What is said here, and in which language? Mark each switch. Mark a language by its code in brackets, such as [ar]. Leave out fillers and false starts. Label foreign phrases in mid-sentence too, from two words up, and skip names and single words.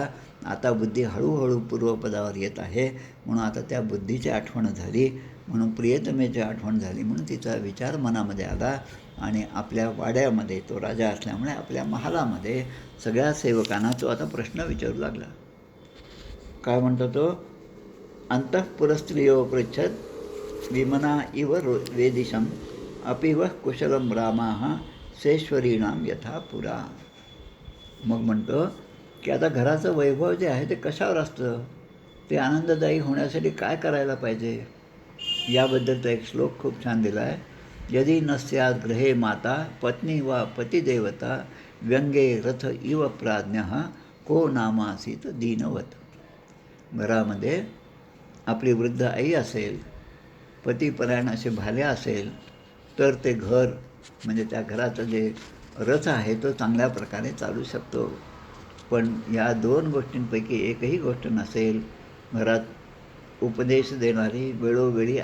[mr] आता बुद्धी हळूहळू पूर्वपदावर येत आहे म्हणून आता त्या बुद्धीची आठवण झाली, म्हणून प्रियतमेची आठवण झाली, म्हणून तिचा विचार मनामध्ये आला आणि आपल्या वाड्यामध्ये तो राजा असल्यामुळे आपल्या महालामध्ये सगळ्या सेवकांना तो आता प्रश्न विचारू लागला. काय म्हणतो तो, [sa] अंतःपुरस्त्रियो पृच्छत विमना इव वेदिशम अपिव कुशलम रामाः सेश्वरीणाम यथा पुरा. [mr] मग म्हणतो की आता घराचं वैभव जे आहे ते कशावर असतं, ते आनंददायी होण्यासाठी काय करायला पाहिजे याबद्दलचा एक श्लोक खूप छान दिला आहे. [sa] यदि न स्यात् गृहे माता पत्नी वा पतिदेवता व्यंगे रथ इव प्राज्ञः को नामासीत दीनवत. [mr] घरामध्ये आपली वृद्ध आई असेल, पतिपरायण असे भाले असेल तर ते घर म्हणजे त्या घराचं जे रथ आहे तो चांगल्या प्रकारे चालू शकतो. पण या 2 गोष्टींपैकी एकही गोष्ट नसेल, घरात उपदेश देणारी, वेळोवेळी